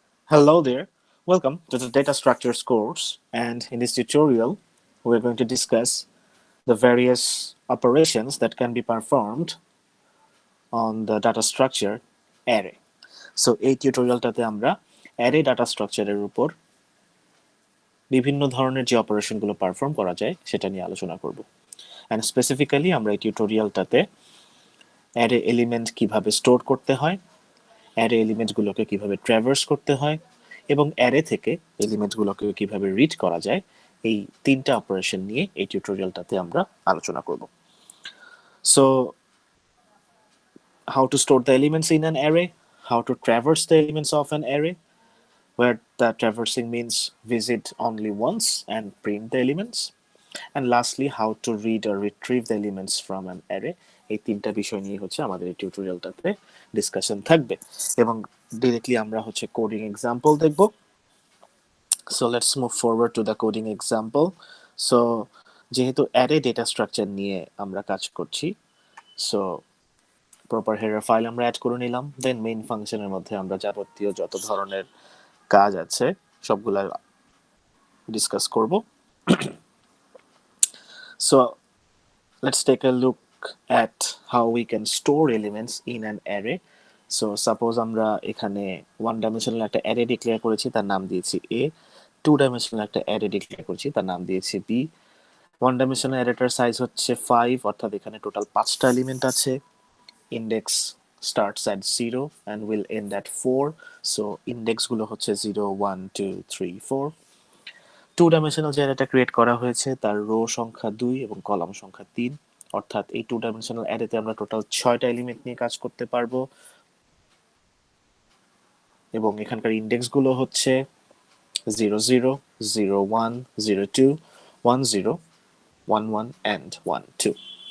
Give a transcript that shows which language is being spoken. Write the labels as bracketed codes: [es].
[en] Hello there, welcome to the data structures course, and in this tutorial we're going to discuss the various operations that can be performed on the data structure array. [bn] So এই টিউটোরিয়ালটাতে আমরা array data স্ট্রাকচারের উপর বিভিন্ন ধরনের যে অপারেশনগুলো perform করা যায় সেটা নিয়ে আলোচনা করব। অ্যান্ড স্পেসিফিক্যালি আমরা এই টিউটোরিয়ালটাতে অ্যারে এলিমেন্ট কিভাবে স্টোর করতে হয়, অ্যারে এলিমেন্টগুলোকে কিভাবে ট্র্যাভার্স করতে হয় এবং অ্যারে থেকে এলিমেন্টগুলোকে কিভাবে রিড করা যায় এই তিনটা অপারেশন নিয়ে এই টিউটোরিয়ালটাতে আমরা আলোচনা করব। [en] So how to store the elements in an array, how to traverse the elements of an array, where the traversing means visit only once and print the elements, and lastly how to read or retrieve the elements from an array. [bn] এই তিনটা বিষয় নিয়ে হচ্ছে আমাদের এই টিউটোরিয়ালটাতে discussion থাকবে এবং directly আমরা হচ্ছে কোডিং এক্সাম্পল দেখব। [en] So let's move forward to the coding example. [bn] So যেহেতু অ্যারে ডেটা স্ট্রাকচার নিয়ে আমরা কাজ করছি, সো প্রপার হেডার ফাইল আমরা অ্যাড করে নিলাম, দেন মেইন ফাংশনের মধ্যে আমরা যাবতীয় যত ধরনের কাজ আছে সবগুলা ডিসকাস করব। [en] So let's take a look at how we can store elements in an array. [bn] So suppose আমরা এখানে ওয়ান ডাইমেনশনাল একটা অ্যারে ডিক্লেয়ার করেছি, তার নাম দিয়েছি a, টু ডাইমেনশনাল একটা অ্যারে ডিক্লেয়ার করেছি, তার নাম দিয়েছি b। ওয়ান ডাইমেনশনাল অ্যারেটার সাইজ হচ্ছে 5, অর্থাৎ এখানে টোটাল 5টা এলিমেন্ট আছে। [en] index starts at 0 and will end at 4, so [bn] ইন্ডেক্সগুলো হচ্ছে [en] 0 1 2 3 4। [bn] টু ডাইমেনশনাল যে অ্যারেটা ক্রিয়েট করা হয়েছে তার রো সংখ্যা 2 এবং কলাম সংখ্যা 3, অর্থাৎ এই টু ডাইমেনশনাল অ্যারেতে আমরা টোটাল 6টা এলিমেন্ট নিয়ে কাজ করতে পারবো এবং এখানকার ইন্ডেক্সগুলো হচ্ছে 0 0 0 1 0 2 1 0 1 1 and 1 2।